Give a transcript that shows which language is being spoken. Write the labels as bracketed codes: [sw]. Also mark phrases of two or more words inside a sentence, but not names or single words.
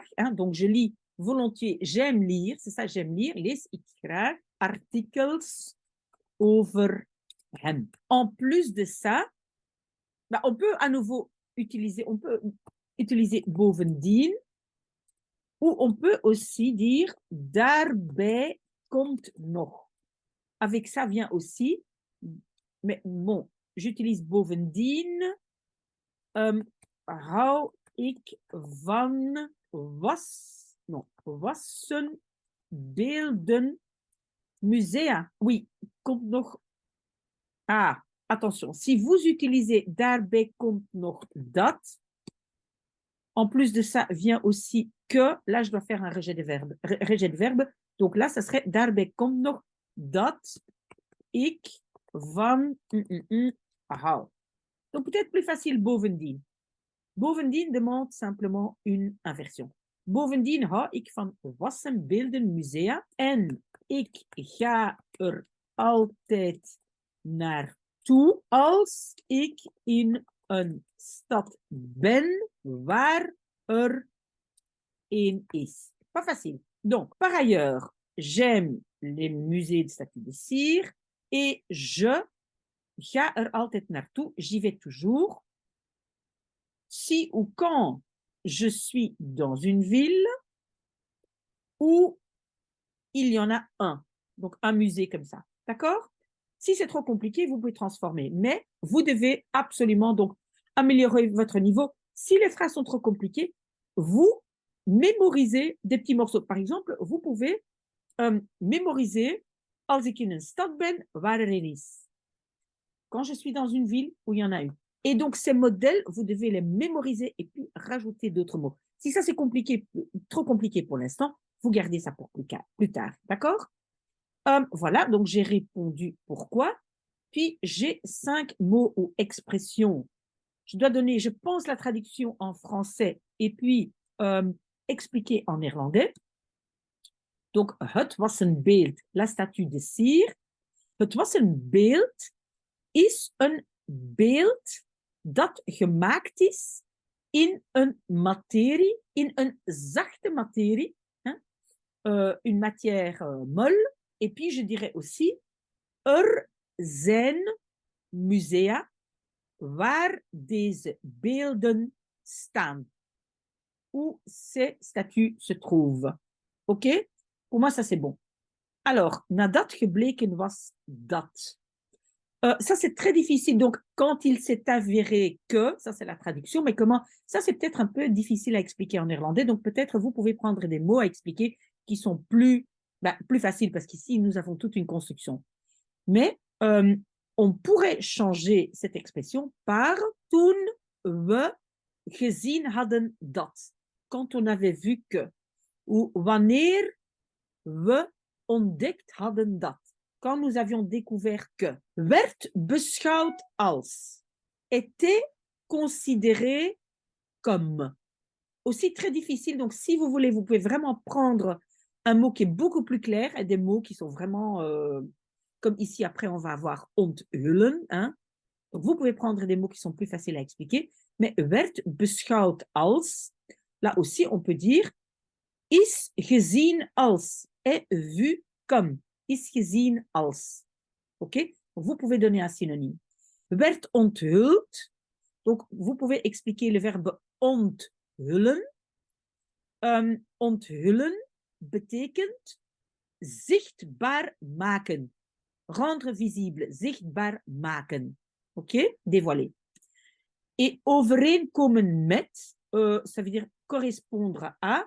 [fr] Hein, donc, je lis volontiers, j'aime lire, c'est ça, j'aime lire, [nl] lees ik graag artikels over hem. [fr] En plus de ça, bah, on peut à nouveau utiliser, bovendien, ou on peut aussi dire [nl] daarbij komt nog. [fr] Avec ça vient aussi, mais bon, j'utilise bovendien, [nl] hou ik van wassenbeelden musea. Oui, komt nog. [fr] Ah, attention, si vous utilisez [nl] daarbij komt nog dat, [fr] en plus de ça vient aussi que, là je dois faire un rejet de verbe, donc là ça serait [nl] daarbij komt nog dat ik van hou. [fr] Donc peut-être plus facile bovendien. Bovendien demande simplement une inversion. [nl] Bovendien hou ik van wassenbeelden musea en ik ga er altijd naartoe als ik in een stad ben waar er een is. [fr] Pas facile. Donc, par ailleurs, j'aime les musées de statues de cire et je [nl] ga er altijd naartoe, [fr] j'y vais toujours. Si ou quand je suis dans une ville où il y en a un. Donc, un musée comme ça. D'accord? Si c'est trop compliqué, vous pouvez transformer. Mais vous devez absolument donc améliorer votre niveau. Si les phrases sont trop compliquées, vous mémorisez des petits morceaux. Par exemple, vous pouvez mémoriser [nl] als ik in een stad ben waar er een is. [fr] Quand je suis dans une ville où il y en a une. Et donc, ces modèles, vous devez les mémoriser et puis rajouter d'autres mots. Si ça, c'est compliqué, trop compliqué pour l'instant, vous gardez ça pour plus tard. D'accord? Voilà, donc j'ai répondu pourquoi. Puis, j'ai 5 mots ou expressions. Je dois donner, je pense, la traduction en français et puis expliquer en néerlandais. Donc, [nl] het wassenbeeld, [fr] la statue de cire. [nl] Het wassenbeeld is een beeld dat gemaakt is in een materie, in een zachte materie, [fr] hein, une matière molle. Et puis, je dirais aussi, [nl] er zijn musea waar deze beelden staan, [fr] où ces statues se trouvent. OK? Pour moi, ça, c'est bon. Alors, [nl] nadat gebleken was dat. [fr] Ça, c'est très difficile. Donc, quand il s'est avéré que, ça, c'est la traduction, mais comment, ça, c'est peut-être un peu difficile à expliquer en néerlandais. Donc, peut-être vous pouvez prendre des mots à expliquer qui sont plus faciles, parce qu'ici, nous avons toute une construction. Mais on pourrait changer cette expression par [nl] toen we gezien hadden dat. [fr] Quand on avait vu que. [nl] Ou wanneer we ontdekt hadden dat. [fr] Quand nous avions découvert que. [nl] Werd beschouwd als. [fr] Était considéré comme. Aussi très difficile. Donc, si vous voulez, vous pouvez vraiment prendre un mot qui est beaucoup plus clair et des mots qui sont vraiment... comme ici, après, on va avoir onthullen. Hein? Donc, vous pouvez prendre des mots qui sont plus faciles à expliquer. [nl] Mais werd beschouwd als, [fr] là aussi, on peut dire [nl] is gezien als, [fr] est vu comme, [nl] is gezien als. [fr] OK? Vous pouvez donner un synonyme. [nl] Werd onthuld, [fr] donc vous pouvez expliquer le verbe onthullen. [nl] Onthullen betekent zichtbaar maken. [fr] Rendre visible, [nl] zichtbaar maken. [fr] OK? Dévoiler. Et [nl] overeenkomen met, [fr] ça veut dire correspondre à.